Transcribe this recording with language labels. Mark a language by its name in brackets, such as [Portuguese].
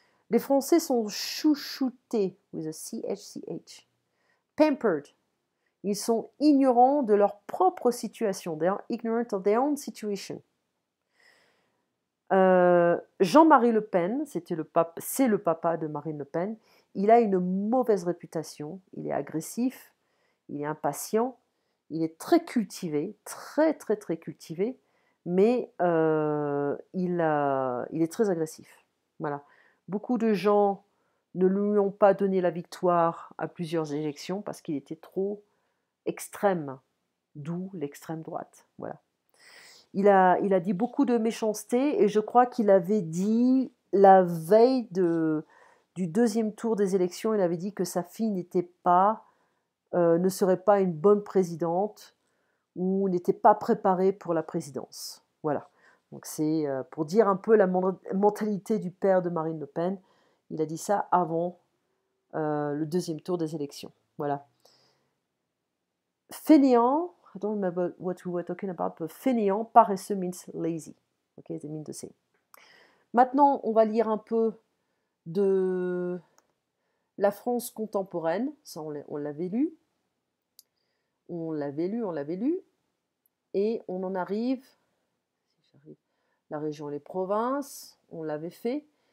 [French] Les Français sont chouchoutés, [English] with a CHCH. Pampered. [French] Ils sont ignorants de leur propre situation. [English] They are ignorant of their own situation. [French] Jean-Marie Le Pen, c'est le papa de Marine Le Pen, il a une mauvaise réputation, il est agressif, il est impatient, il est très cultivé, très très très cultivé, mais il est très agressif. Voilà. Beaucoup de gens ne lui ont pas donné la victoire à plusieurs élections parce qu'il était trop extrême, d'où l'extrême droite. Voilà. Il a dit beaucoup de méchanceté et je crois qu'il avait dit la veille du deuxième tour des élections, il avait dit que sa fille ne serait pas une bonne présidente ou n'était pas préparée pour la présidence. Voilà. Donc c'est pour dire un peu la mentalité du père de Marine Le Pen. Il a dit ça avant le deuxième tour des élections. Voilà. [English] Fainéant, I don't remember what we were talking about, but fainéant, paresseux means lazy. Okay, they mean the same. [French] Maintenant, on va lire un peu de la France contemporaine. Ça, on l'avait lu. On l'avait lu. Et on en arrive, la région et les provinces, on l'avait fait.